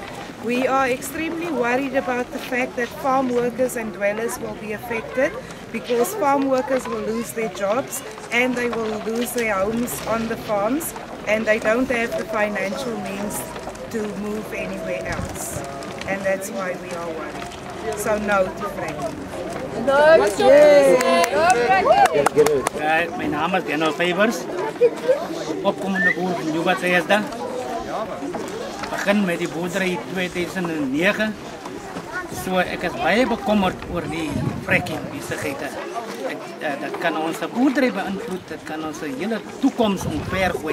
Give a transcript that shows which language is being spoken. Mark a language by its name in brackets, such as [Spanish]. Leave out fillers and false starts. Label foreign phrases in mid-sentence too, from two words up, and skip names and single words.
[English] We are extremely worried about the fact that farm workers and dwellers will be affected because farm workers will lose their jobs and they will lose their homes on the farms and they don't have the financial means to move anywhere else. And that's why we are worried. So no to fracking. No fracking! [Afrikaans] Mijn naam is Favors. Opkomende boer van Nieu-Bethesda. Begin met die boerdery in 2009. So ek is baie bekommerd oor die fracking besigheid. Dat kan ons boerdery beïnvloed, dit kan ons hele toekoms omvergooi.